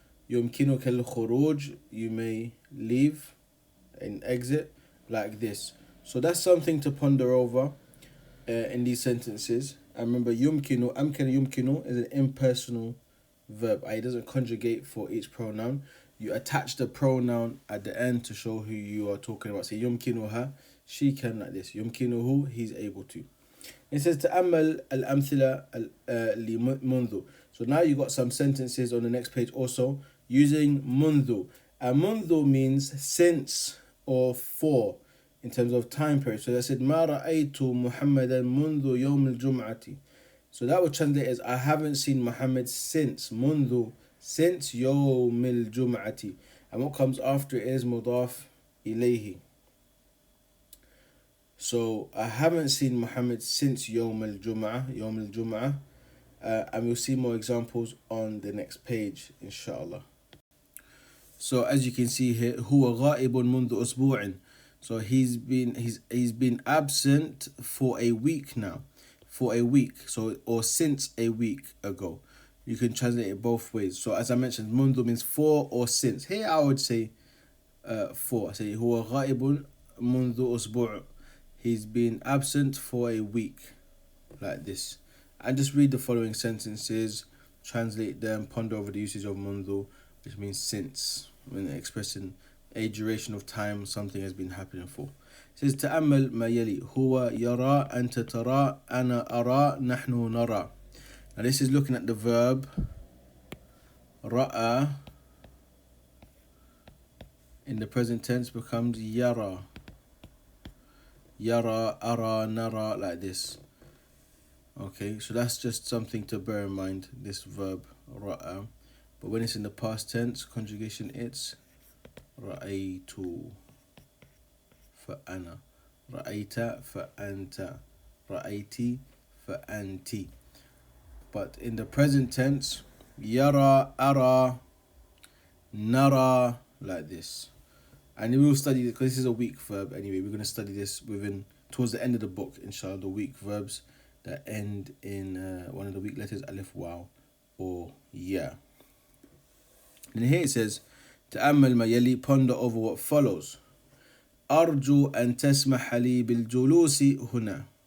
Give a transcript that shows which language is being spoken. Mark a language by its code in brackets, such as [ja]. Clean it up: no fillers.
[ar] يمكنك الخروج, [en] you may leave and exit, like this. So that's something to ponder over in these sentences. And remember, yumkinu, amkana yumkinu is an impersonal verb. It doesn't conjugate for each pronoun. You attach the pronoun at the end to show who you are talking about. Say yumkinuha, she can, like this. Yumkinuhu, he's able to. It says [ar] تأمل الأمثلة لمنذ. [en] So now you got some sentences on the next page also using منذ. And منذ means since or for in terms of time period. So I said [ar] ما رأيت محمدا منذ يوم الجمعة. [en] So that would translate as I haven't seen Muhammad since منذ, since [ar] يوم الجمعة. [en] And what comes after it is [ar] مضاف إليه. [en] So I haven't seen Muhammad since Yawm al-Jum'ah, and we'll see more examples on the next page, inshallah. So as you can see here, [ar] هو غائب منذ أسبوع. [en] So he's been absent for a week now, for a week. So or since a week ago. You can translate it both ways. So as I mentioned, منذ means for or since. Here I would say for. I say [ar] هو غائب منذ أسبوع. [en] He's been absent for a week, like this. And just read the following sentences, translate them, ponder over the usage of mundu, which means since, when expressing a duration of time something has been happening for. It says [ar] تأمل ما يلي هو يرى أنت ترى أنا أرى نحن نرى. [en] Now this is looking at the verb رأى in the present tense becomes يرى. Yara, ara, nara, like this. Okay, so that's just something to bear in mind, this verb, ra'a. But when it's in the past tense, conjugation, it's ra'aytu for ana, ra'ayta for anta, ra'ayti for anti. But in the present tense, yara, ara, nara, like this. And we will study, because this is a weak verb anyway, we're going to study this towards the end of the book, inshallah, the weak verbs that end in one of the weak letters, alif, waw, or ya. And here it says, [ar] تأمل ما يلي, [en] ponder over what follows. [ar] أرجو أن تسمح لي بالجلوس هنا.